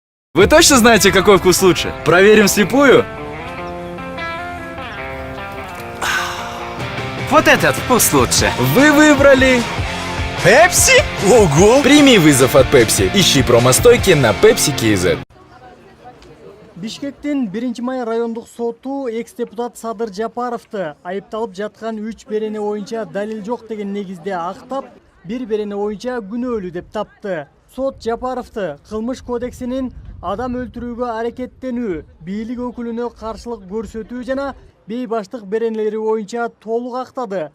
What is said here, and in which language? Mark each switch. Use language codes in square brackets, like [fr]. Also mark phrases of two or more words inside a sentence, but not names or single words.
[ru] Вы точно знаете, какой вкус лучше? Проверим вслепую? Вот этот вкус лучше. Вы выбрали Пепси? Ого! «Прими вызов от Pepsi». Ищи промо-стойки на Pepsi KZ. [ky] Бишкектин 1-май райондук соту экс-депутат Садыр Жапаровду айыпталып жаткан 3 берене боюнча далил жок деген негизде актап, 1 берене боюнча күнөөлүү деп тапты. Сот Жапаровду кылмыш кодексинин адам өлтүрүүгө аракеттенүү, бийлик өкүлүнө каршылык көрсөтүү жана бейбаштык беренелери боюнча толук актады.